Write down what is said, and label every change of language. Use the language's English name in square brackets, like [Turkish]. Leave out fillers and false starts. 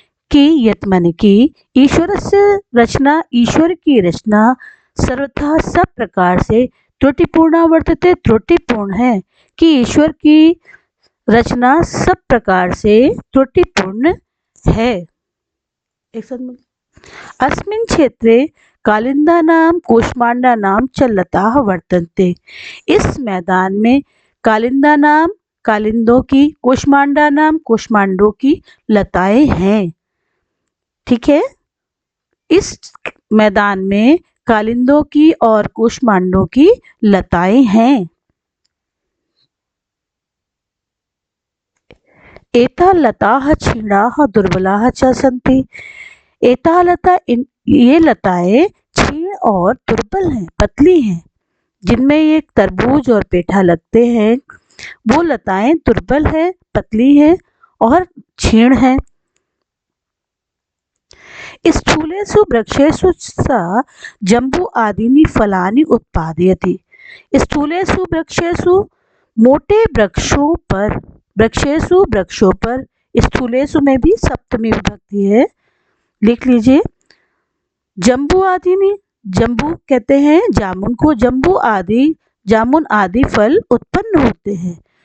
[Hindi] कि यत माने कि ईश्वरस्य रचना, ईश्वर की रचना सर्वथा सब प्रकार से त्रुटिपूर्णा वर्तते, त्रुटिपूर्ण है, कि ईश्वर की रचना सब प्रकार से त्रुटिपूर्ण है। [Sanskrit] अस्मिन् क्षेत्रे कालिंदानां कूष्मांडानां च लताः वर्तन्ते। [Hindi] इस मैदान में कालिंदानां कालिंदों की, कूष्मांडानां कूष्मांडों की लताएं हैं। ठीक है, इस मैदान में कालिंदों की और कूष्मांडों की लताएं हैं। [Sanskrit] एता लताः क्षीणाः दुर्बलाः च सन्ति। [Hindi] एता लता, ये लताएं क्षीण और दुर्बल हैं, पतली हैं, जिनमें ये तरबूज और पेठा लगते हैं, वो लताएं दुर्बल है, पतली हैं और क्षीण हैं। [Sanskrit] स्थूलेषु वृक्षेषु सा जम्बू आदीनि फलानि उत्पादयति। [Hindi] स्थूलेषु वृक्षेषु मोटे वृक्षों पर, वृक्षेषु वृक्षों पर, स्थूलेषु में भी सप्तमी विभक्ति है, लिख लीजिए। जम्बू आदीनि, जम्बू कहते हैं जामुन को, जम्बू आदि, जामुन आदि फल उत्पन्न होते हैं।